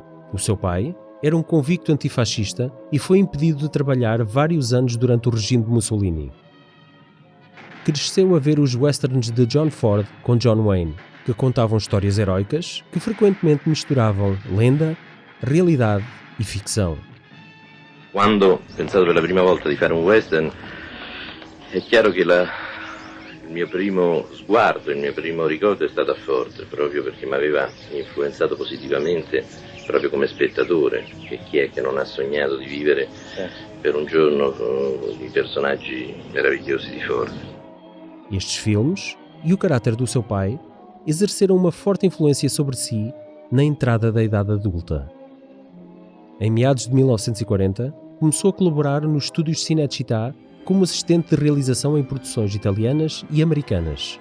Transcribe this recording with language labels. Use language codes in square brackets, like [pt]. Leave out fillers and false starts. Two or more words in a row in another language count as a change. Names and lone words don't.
[pt] O seu pai era um convicto antifascista e foi impedido de trabalhar vários anos durante o regime de Mussolini. Cresceu a ver os westerns de John Ford com John Wayne, que contavam histórias heroicas que frequentemente misturavam lenda, realidade e ficção. [it] Quando ho pensato per la prima volta di fare un western, è chiaro che il mio primo sguardo, il mio primo ricordo è stato a Ford, proprio perché mi aveva influenzato positivamente proprio come spettatore, che chi è che non ha sognato di vivere per un giorno i personaggi meravigliosi di Ford. [pt] Estes filmes e o caráter do seu pai exerceram uma forte influência sobre si na entrada da idade adulta. Em meados de 1940, começou a colaborar nos estúdios Cinecittà como assistente de realização em produções italianas e americanas.